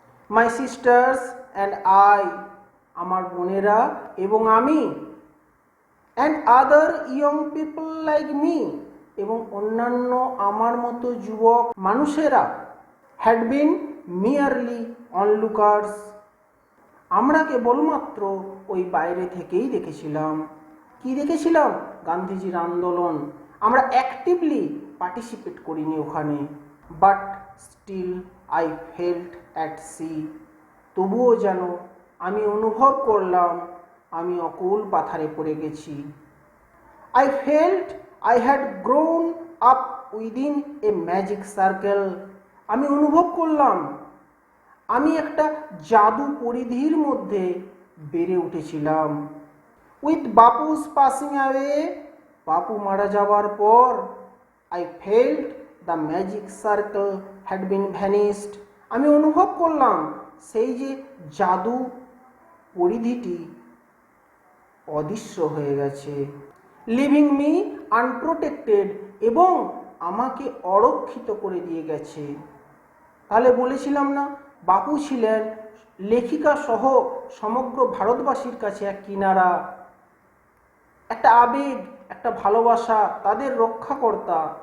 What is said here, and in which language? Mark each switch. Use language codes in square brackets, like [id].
[en] my sisters and I, [bn] আমার বোনেরা এবং আমি, [en] and other young people like me, [bn] এবং অন্যান্য আমার মতো যুবক মানুষেরা, [en] had been merely onlookers, [bn] আমরা কেবলমাত্র ওই বাইরে থেকেই দেখেছিলাম। কি দেখেছিলাম? গান্ধীজির আন্দোলন। আমরা অ্যাক্টিভলি পার্টিসিপেট করিনি ওখানে, [en] But still I felt at sea. [bn] তবুও যেন আমি অনুভব করলাম আমি অকুল পাথারে পড়ে গেছি। [en] I felt I had grown up within a magic circle. [bn] আমি অনুভব করলাম আমি একটা জাদু পরিধির মধ্যে বেড়ে উঠেছিলাম। [en] With Bapu's passing away, [bn] বাপু মারা যাওয়ার পর [en] I felt the magic circle had been vanished. [bn] আমি অনুভব করলাম সেই যে জাদু পরিধিটি অদৃশ্য হয়ে গেছে, [en] living me unprotected, [bn] এবং আমাকে অরক্ষিত করে দিয়ে গেছে। তাহলে বলেছিলাম না, বাপু ছিলেন লেখিকা সহ সমগ্র ভারতবাসীর কাছে এক কিনারা, একটা আবেগ, একটা ভালোবাসা, তাদের রক্ষাকর্তা।